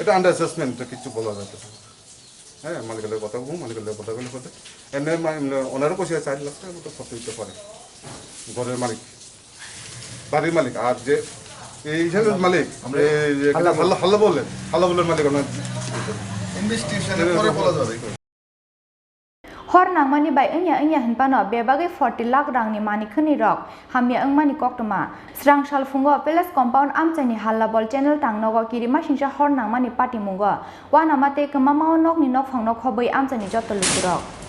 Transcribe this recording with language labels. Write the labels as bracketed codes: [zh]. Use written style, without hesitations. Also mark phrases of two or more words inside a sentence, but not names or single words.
[bn] এটা [en] under assessment [bn] কিছু বলা যাচ্ছে হ্যাঁ মালিকের কথা বলবো মালিকের কথা বলে কথা এমনি ওনারও পয়সা 4 লাখ টাকার মতো খরচ দিতে পারে ঘরের মালিক বাড়ির মালিক আর যে এইখানে মালিক হাল্লা বললেন মালিক আপনার ইনভেস্টিগেশনের পরে বলা যাবে [trp] hor nangmani bai anya hinpano bebagai 40 lakh rangni mani khani rok hamya angmani koktoma srang salfungo [en] palace compound [trp] amchani hallabol channel tangnogo kirima singsa hor nangmani party mungo wanamate kmamao nokni nok phangno khoboi amchani jotolurok